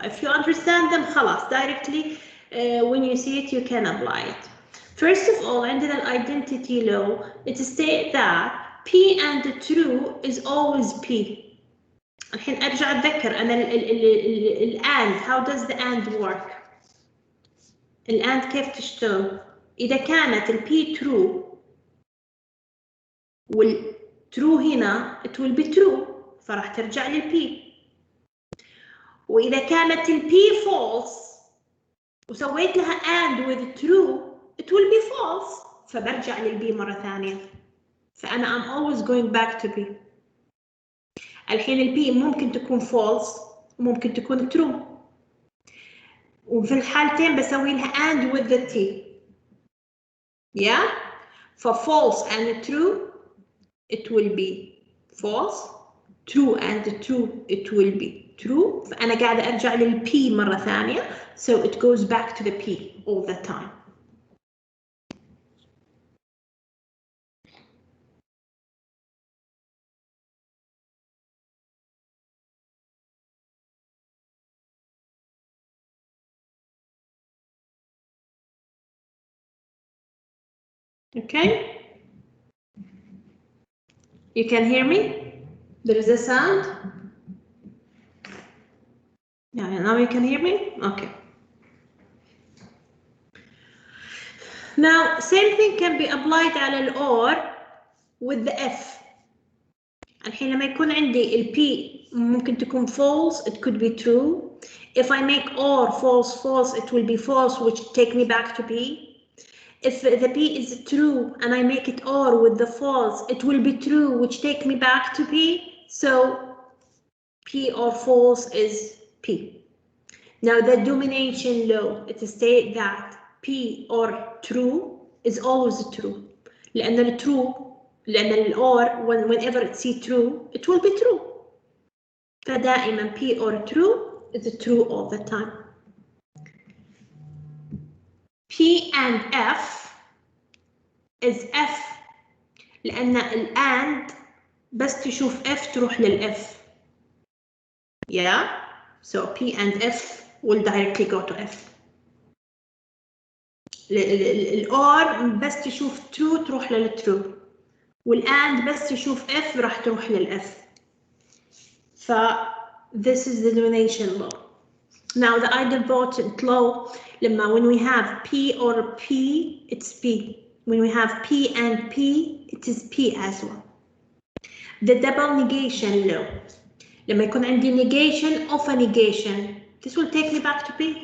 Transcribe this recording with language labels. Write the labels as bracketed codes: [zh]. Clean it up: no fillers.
[en] If you understand them [ar] خلاص [en] directly when you see it you can apply it. First of all [ar] عندنا [en] identity law. It states that P and true is always P. [ar] الحين ارجع اتذكر انا الان [en] how does the and work. [ar] الان كيف تشتغل؟ اذا كانت البي true والtrue هنا [en] it will be true [ar] فراح ترجع للبي. واذا كانت البي false وسويت لها and with true [en] it will be false [ar] فبرجع للبي مرة ثانية. فأنا [en] I'm always going back to B. [ar] الحين البي ممكن تكون false وممكن تكون true. وفي الحالتين بسوي لها and [en] with the T. [ar] Yeah? [en] For false and true it will be false. True and true it will be true. [ar] فأنا قاعدة أرجع للبي مرة ثانية. [en] So it goes back to the P all the time. Okay? You can hear me? There is a sound? Yeah, now you can hear me? Okay. Now, same thing can be applied [ar] على ال [en] or with the F. [ar] الحين لما يكون عندي ال P ممكن تكون false, [en] it could be true. If I make or false, it will be false, which take me back to P. If the P is true and I make it or with the false, it will be true, which take me back to P. So P or false is P. Now the domination law, it states that P or true is always true. [ar] لأن ال true, لأن ال [en] or whenever it see true, it will be true. [ar] فدائما [en] P or true is true all the time. P and F is F [ar] لأن ال and بس تشوف F تروح للF. [en] Yeah, so P and F will directly go to F. [ar] ال or بس تشوف true تروح للtrue. وال and بس تشوف F راح تروح للF. [en] ف this is the domination law. Now the idempotent law [ar] لما [en] when we have P or P it's P. When we have P and P it is P as well. The double negation law [ar] لما يكون عندي [en] negation of a negation this will take me back to P.